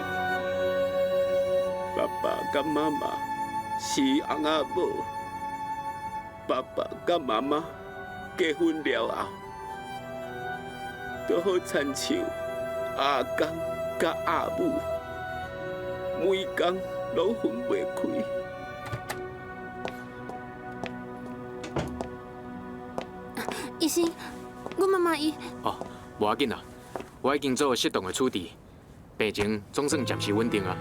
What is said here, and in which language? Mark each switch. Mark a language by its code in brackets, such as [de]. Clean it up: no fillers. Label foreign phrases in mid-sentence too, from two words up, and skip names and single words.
[nan] 爸爸甲妈妈是翁仔某，爸爸甲妈妈结婚了后，都好亲像阿公甲阿母，每工拢分袂开。医生，我妈妈伊哦，无要紧啦，我已经做适当的处置，病情总算暂时稳定啊。